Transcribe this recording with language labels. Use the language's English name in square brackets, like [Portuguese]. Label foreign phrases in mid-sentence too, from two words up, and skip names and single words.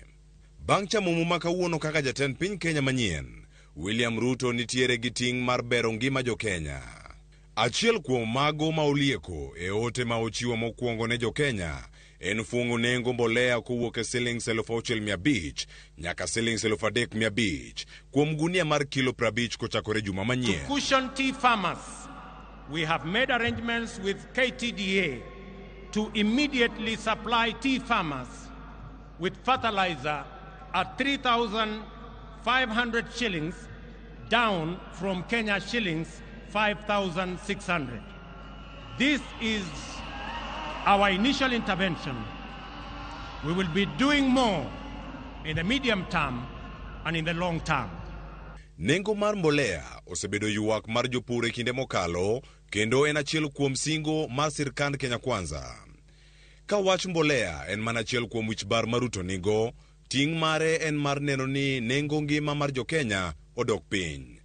[Luo (Kenya and Tanzania)] Bang' chamo muma kawuono kaka jatend piny Kenya Manyien, William Ruto nitiere gi ting' mar bero ngima jo Kenya. Achiel kuom mago ma olieko e ote ma ochiwo mokwongo ne jo Kenya en fungo nengo mbolea kowuok e shillings 6,500 nyaka shillings 3,500 kuom gunia mar kilo 50 kochakore juma manyien. [English] To cushion tea farmers, we have made arrangements with KTDA to immediately supply tea farmers with fertilizer at 3,500 shillings down from Kenya shillings 5,600. This is our initial intervention. We will be doing more in the medium term and in the long term. [Luo (Kenya and Tanzania)] Nengo mar mbolea osebedo yuak mar jopur e kinde mokalo kendo en achiel kuom singo mar sirkand Kenya Kwanza. Ka wach mbolea en mana achiel kuom wich bar ma Ruto nigo, ting' mare en mar neno ni nengo ngima mar jo Kenya odok piny.